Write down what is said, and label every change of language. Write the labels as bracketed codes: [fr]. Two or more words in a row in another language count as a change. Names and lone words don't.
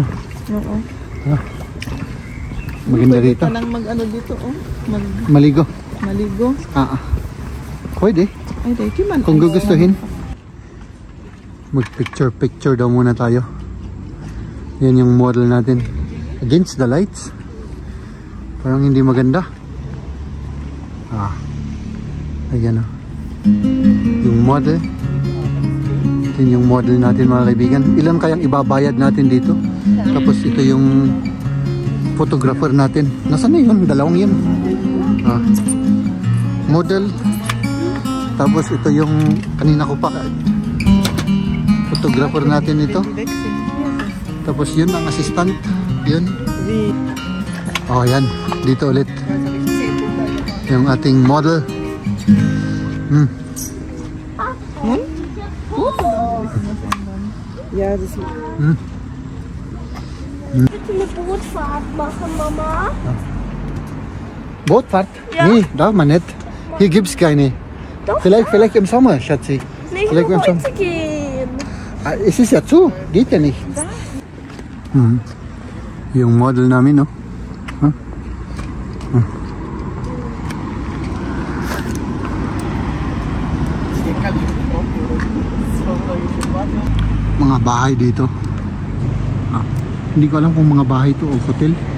[tl] Oo. Maganda dito. Pwede ka lang mag-ano dito, oh. Maligo. Maligo. Pwede. Ay, dahil man. Kung gugustuhin. Mag-picture daw muna tayo. Yan yung model natin. [en] Against the lights. [tl] Parang hindi maganda. Ayan o. Yung model. Yan yung model natin, mga kaibigan. Ilan kayang ibabayad natin dito? Tapos ito yung photographer natin. Nasaan na yun? Dalawang yun. Model. Tapos ito yung kanina ko pa photographer natin ito. Tapos yun ang assistant. Yun. Oh, yan. Dito ulit. Yung ating model. [de] Ja, das ist... Bitte eine Bootfahrt machen, Mama. Bootfahrt? Ja. Nee, darf man nicht. Hier gibt es keine. Doch, Vielleicht im Sommer, Schatzi. nicht Vielleicht nur im Sommer. heute gehen. Es ist ja zu. Geht ja nicht. [tl] Yung model namin, no? Mga bahay dito. Hindi ko alam kung mga bahay to o hotel.